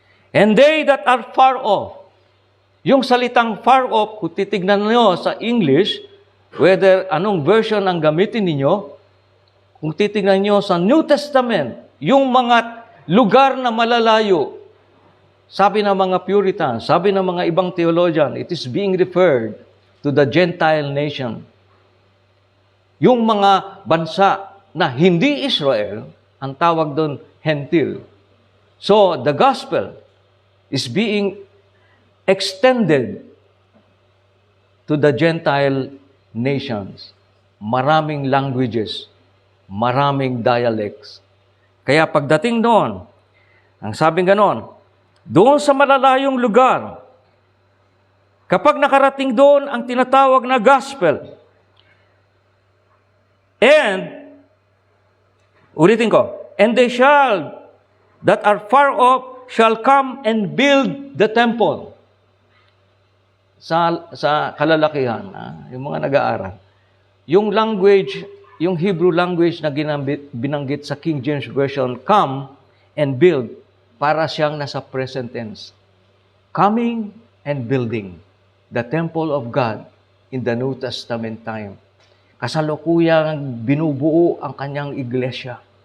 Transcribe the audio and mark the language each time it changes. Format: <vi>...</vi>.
<en>And they that are far off,</en> <tl>yung salitang far off, kung titignan nyo sa English, whether anong version ang gamitin ninyo, kung titignan nyo sa New Testament, yung mga lugar na malalayo, sabi ng mga Puritans, sabi ng mga ibang theologian,</tl> <en>it is being referred to the Gentile nation.</en> <tl>Yung mga bansa na hindi Israel, ang tawag doon, Hentil.</tl> <en>So, the gospel is being extended to the Gentile nations.</en> <tl>Maraming languages, maraming dialects. Kaya pagdating doon, ang sabing ganon, doon sa malalayong lugar, kapag nakarating doon ang tinatawag na gospel, and, ulitin ko,</tl> <en>and they shall, that are far off, shall come and build the temple.</en> <tl>Sa kalalakihan, yung mga nag-aaral, yung language, yung Hebrew language na binanggit sa King James Version,</tl> <en>come and build,</en> <tl>para siyang nasa present tense.</tl> <en>Coming and building the temple of God in the New Testament time.</en> <tl>Kasalukuyang binubuo ang kanyang iglesia.</tl>